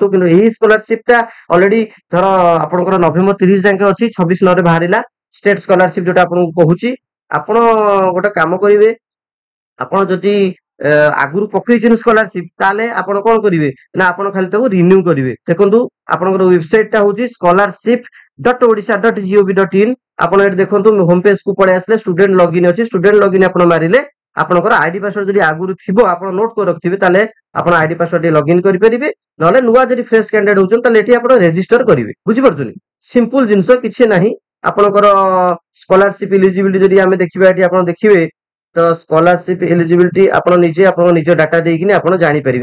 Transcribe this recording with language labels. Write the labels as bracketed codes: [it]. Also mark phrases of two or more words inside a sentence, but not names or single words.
[or] କିନ୍ତୁ ଏହି ସ୍କଲାରସିପ ଟା ଅଲରେଡି ଧର ଆପଣଙ୍କର ନଭେମ୍ବର 30 ଯାକେ ଅଛି, 26/9 ବାହାରିଲା ଷ୍ଟେଟ ସ୍କଲାରସିପ, ଯୋଉଟା ଆପଣଙ୍କୁ କହୁଛି। ଆପଣ ଗୋଟେ କାମ କରିବେ, ଆପଣ ଯଦି ଆଗରୁ ପକେଇଛନ୍ତି ସ୍କଲାରସିପ, ତାହେଲେ ଆପଣ କଣ କରିବେ ନା ଆପଣ ଖାଲି ତାକୁ ରିନ୍ୟୁ କରିବେ। ଦେଖନ୍ତୁ ଆପଣଙ୍କର ୱେବସାଇଟ ଟା ହଉଛି scholarship.odisha.gov.in। ଆପଣ ଏଠି ଦେଖନ୍ତୁ ହୋମ ପେଜ କୁ ପଳେଇ ଆସିଲେ ଷ୍ଟୁଡେଣ୍ଟ ଲଗଇନ ଅଛି, ଷ୍ଟୁଡେଣ୍ଟ ଲଗଇନ ଆପଣ ମାରିଲେ ଆପଣଙ୍କର ଆଇଡି ପାସୱାର୍ଡ ଯଦି ଆଗରୁ ଥିବ ଆପଣ ନୋଟ କରି ରଖିଥିବେ, ତାହେଲେ ଆପଣ ଆଇଡି ପାସୱାର୍ଡ ଲଗଇନ କରିପାରିବେ। ନହେଲେ ନୂଆ ଯଦି ଫ୍ରେଶ କ୍ୟାଣ୍ଡିଡେଟ୍ ହଉଛନ୍ତି ତାହେଲେ ଏଠି ଆପଣ ରେଜିଷ୍ଟର କରିବେ। ବୁଝିପାରୁଛନ୍ତି? ସିମ୍ପଲ ଜିନିଷ, କିଛି ନାହିଁ। ଆପଣଙ୍କର ସ୍କଲାରସିପ ଇଲିଜିବିଲିଟି ଯଦି ଆମେ ଦେଖିବା, ଏଠି ଆପଣ ଦେଖିବେ ତ ସ୍କଲାରସିପ ଏଲିଜିବିଲିଟି ଆପଣ ନିଜେ ଆପଣଙ୍କ ନିଜ ଡାଟା ଦେଇକିନି ଆପଣ ଜାଣିପାରିବେ।